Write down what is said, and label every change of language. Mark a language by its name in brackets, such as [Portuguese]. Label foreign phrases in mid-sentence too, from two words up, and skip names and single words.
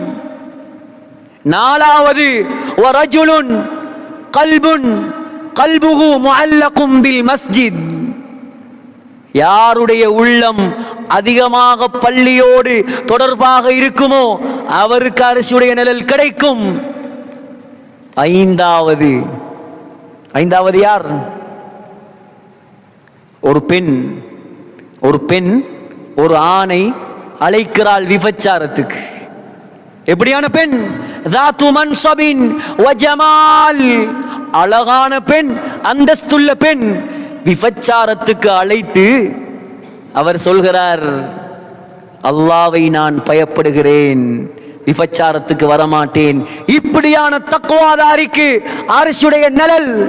[Tamil] நாலாவது [Arabic] ورجل قلبه معلق في المسجد, [Tamil] யாருடைய உள்ளம் அதிகமாக பள்ளியோடு தொடர்பாக இருக்குமோ அவருக்கு அரசுடைய நிழல் கிடைக்கும். ஐந்தாவது யார்? ஒரு பெண் ஒரு ஆணை அழைக்கிறாள் விபச்சாரத்துக்கு. எப்படியான பெண்? [Arabic] ذات منصب وجمال, [Tamil] அழகான பெண், அந்தஸ்துள்ள பெண். விபச்சாரத்துக்கு அழைத்து அவர் சொல்கிறார், அல்லாஹ்வை நான் பயப்படுகிறேன், விபச்சாரத்துக்கு வரமாட்டேன். இப்படியான தக்வாதாரிக்கு அரசுடைய நிழல்.